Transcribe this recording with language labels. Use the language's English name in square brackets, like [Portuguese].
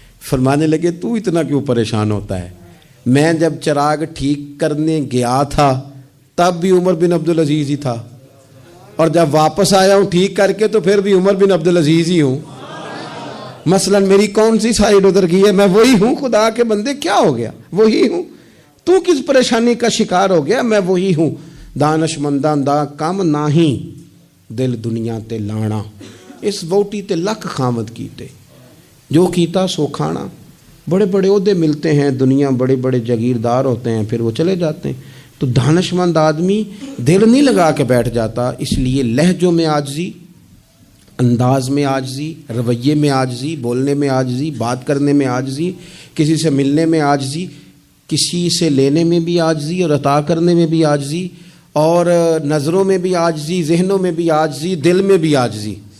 [Urdu] فرمانے لگے تو اتنا کیوں پریشان ہوتا ہے, میں جب چراغ ٹھیک کرنے گیا تھا تب بھی عمر بن عبدالعزیز ہی تھا, اور جب واپس آیا ہوں ٹھیک کر کے تو پھر بھی عمر بن عبدالعزیز ہی ہوں. مثلا میری کون سی سائیڈ ادھر گئی ہے, میں وہی ہوں. خدا کے بندے کیا ہو گیا, وہی ہوں. تو کس پریشانی کا شکار ہو گیا, میں وہی ہوں. [Punjabi] دانش منداں دا کم ناہی دل دنیا تے لانا, اس ووٹی تے لکھ خامد کیتے, جو کیتا سو کھانا. [Urdu] بڑے بڑے عہدے ملتے ہیں, دنیا بڑے بڑے جاگیردار ہوتے ہیں, پھر وہ چلے جاتے ہیں. تو دانش مند آدمی دل نہیں لگا کے بیٹھ جاتا. اس لیے لہجوں میں عاجزی, انداز میں عاجزی, رویے میں عاجزی, بولنے میں عاجزی, بات کرنے میں عاجزی, کسی سے ملنے میں عاجزی, کسی سے لینے میں بھی عاجزی اور عطا کرنے میں بھی عاجزی, اور نظروں میں بھی عاجزی, ذہنوں میں بھی عاجزی, دل میں بھی عاجزی.